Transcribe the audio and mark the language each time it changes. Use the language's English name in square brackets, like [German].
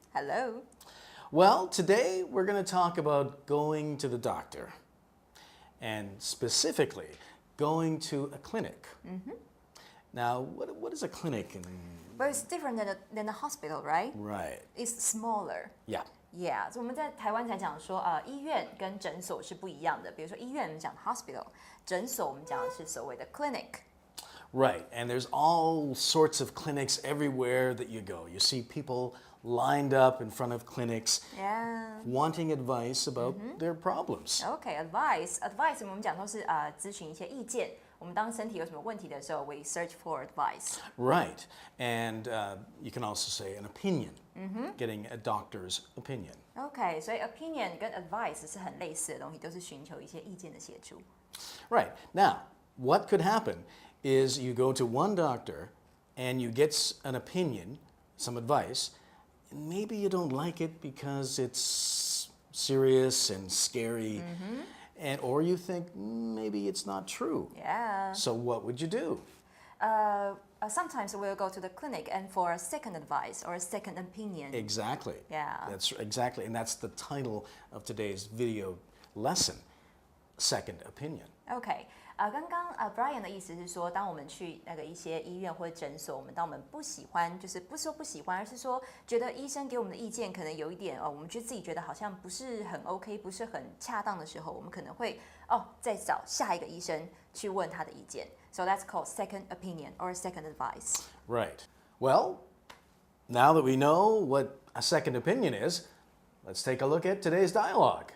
[English] Hello. Well, today we're going to talk about going to the doctor and specifically going to a clinic. Now, what is a clinic? But it's different than a hospital, right? Right. It's smaller. Yeah. Yeah. [Chinese] 所以我们在台湾才讲说，医院跟诊所是不一样的。比如说医院我们讲 hospital， 诊所我们讲的是所谓的 clinic。 [English] Right, and there's all sorts of clinics everywhere that you go. You see people lined up in front of clinics, wanting advice about their problems. [Chinese] Okay, advice 我们讲都是咨询一些意见。我们当身体有什么问题的时候 [English] we search for advice. Right, and you can also say an opinion, getting a doctor's opinion. [Chinese] Okay, 所以 opinion 跟 advice 是很类似的东西，都是寻求一些意见的协助。 [English] Right, now, what could happen is you go to one doctor and you get an opinion, some advice, and maybe you don't like it because it's serious and scary, or you think maybe it's not true. Yeah. So what would you do? Sometimes we'll go to the clinic and for a second advice or a second opinion. Exactly. Yeah. That's exactly, and that's the title of today's video lesson, Second Opinion. Okay. [Chinese] 刚刚Brian 的意思是说，当我们去一些医院或者诊所，当我们不喜欢，就是不是说不喜欢，而是说觉得医生给我们的意见可能有一点我们自己觉得好像不是很 OK， 不是很恰当的时候，我们可能会再找下一个医生去问他的意见。 [English] So that's called second opinion or second advice. Right. Well, now that we know what a second opinion is, let's take a look at today's dialogue.